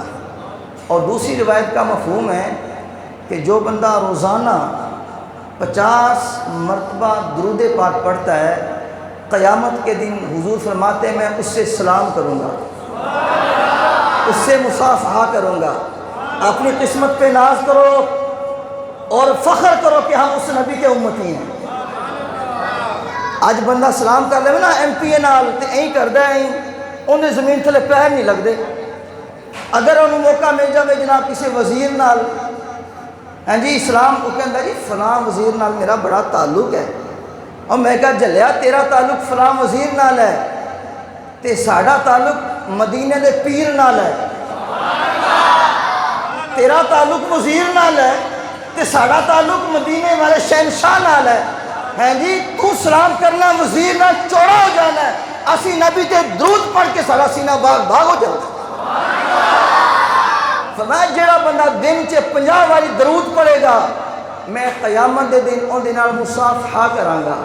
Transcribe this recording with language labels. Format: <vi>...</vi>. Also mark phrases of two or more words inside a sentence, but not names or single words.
<ur>اور دوسری روایت کا مفہوم ہے کہ جو بندہ روزانہ 50 مرتبہ درود پاک پڑھتا ہے, قیامت کے دن حضور فرماتے ہیں میں اس سے سلام کروں گا, اس سے مصافحہ کروں گا. اپنی قسمت پہ ناز کرو اور فخر کرو کہ ہم اس نبی کے امتی ہیں.</ur> <pa>اج بندہ سلام کر لے نا ایم پی اے نال تے این کردا ہے, انہیں زمین تھلے پیر نہیں لگدے. اگر انہوں موقع مل جائے جناب کسی وزیر نال, ہاں جی اسلام کو کہندا جی فلاں وزیر نال میرا بڑا تعلق ہے, اور میں کہا جلیا تیرا تعلق فلاں وزیر نال ہے تے ساڈا تعلق مدینے دے پیر نال ہے. تیرا تعلق وزیر نال ہے تے ساڈا تعلق مدینے والے شہنشاہ نال ہے. ہیں جی تو سلام کرنا وزیر نال چوڑا ہو جانا ہے, اسی نبی تے درود پڑھ کے سارا سینہ باغ ہو جاتا. فرمایا جیڑا بندہ دن چ 50 والی درود پڑھے گا میں قیامت دے دن ان دنال مصافحہ کراں گا.</pa>